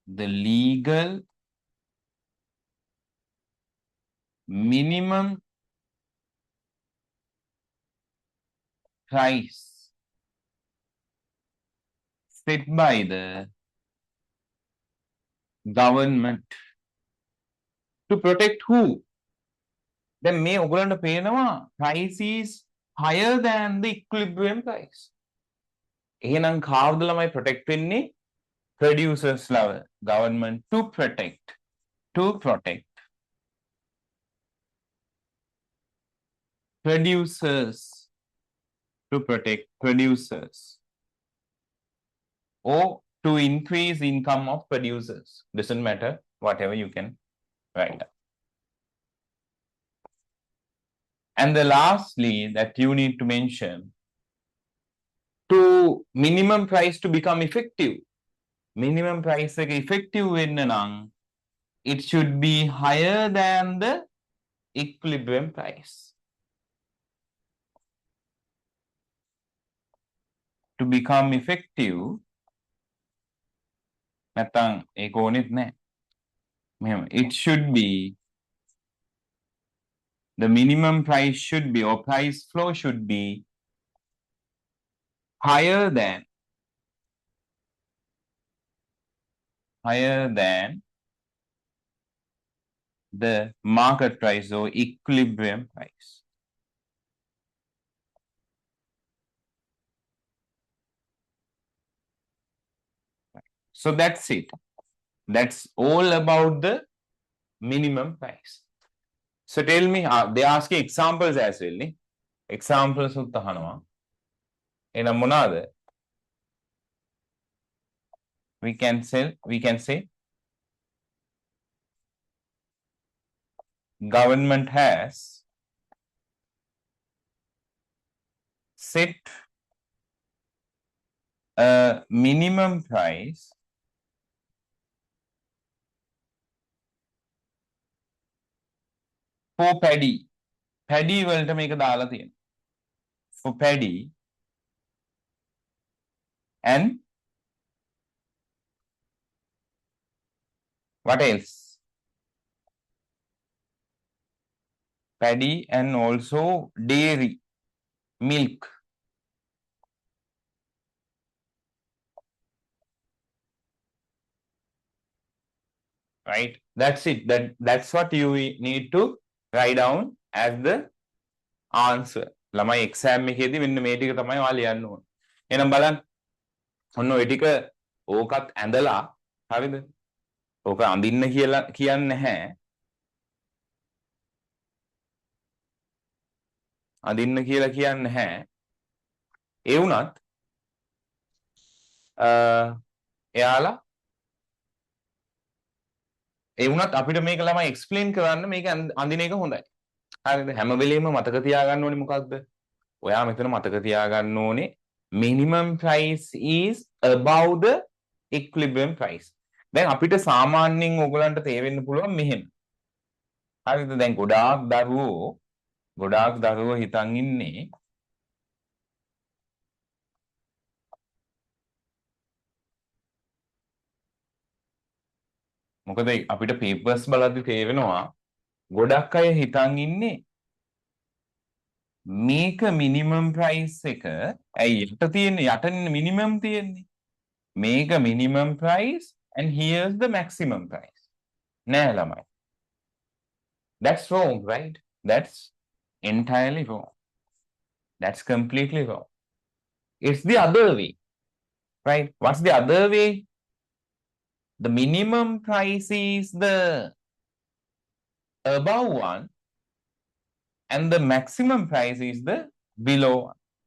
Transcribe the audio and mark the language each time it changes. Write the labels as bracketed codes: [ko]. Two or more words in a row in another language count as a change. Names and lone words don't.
[en] The legal minimum price set by the government to protect who? [si] දැන් මේ ඔයගලන්ට පේනවා [en] price is higher than the equilibrium price. [si] එහෙනම් කාවුද ළමයි protect වෙන්නේ? [en] Producers level government to protect producers to protect producers or to increase income of producers, doesn't matter, whatever you can write down. And the lastly that you need to mention, to minimum price to become effective, minimum price එක effective [si] වෙන්න නම් [en] it should be higher than the equilibrium price. To become effective [si] නැත්තම් ඒක ඕනෙත් නැහැ. [en] මෙහෙම it should be, the minimum price should be, or price flow should be higher than the market price or equilibrium price. So that's it. That's all about the minimum price. So tell me, they ask examples as well. [si] Examples උත් අහනවා. එහෙනම් මොනවාද? [en] We can say government has set a minimum price for paddy. [si] Paddy වලට මේක දාලා තියෙනවා. [en] For paddy and what else? Paddy and also dairy, milk. Right? That's it. That's what you need to write down as the answer. [si] ළමයි exam එකේදී මෙන්න මේ ටික තමයි ඔයාලා ලියන්න ඕන. එහෙනම් බලන්න. ඔන්න ඔය ටික ඕකත් ඇඳලා හරිද? ඕක අඳින්න කියලා කියන්නේ නැහැ. අඳින්න කියලා කියන්නේ නැහැ. ඒ වුණත් එයාලා ඒ වුණත් අපිට මේක ළමයි එක්ස්ප්ලেইন කරන්න මේක අඳින එක හොඳයි. හරිද? හැම වෙලෙම මතක තියාගන්න ඕනේ මොකක්ද? ඔයා මෙතන මතක තියාගන්න ඕනේ [en] minimum price is above the equilibrium price. [si] දැන් අපිට සාමාන්‍යයෙන් ඕගලන්ට තේරෙන්න පුළුවන් මෙහෙම. හරිද? දැන් ගොඩාක් දරුවෝ හිතන් ඉන්නේ මොකද අපිට papers බලද්දි තේරෙනවා ගොඩක් අය හිතන් ඉන්නේ මේක [en] minimum price [si] එක ඇයි යට තියෙන්නේ යටින් minimum තියෙන්නේ මේක [en] minimum price and here's the maximum price [si] නෑ ළමයි. [en] That's wrong, right? That's entirely wrong. That's completely wrong. It's the other way, right? What's the other way? The minimum price is the above one and the maximum price is the below one.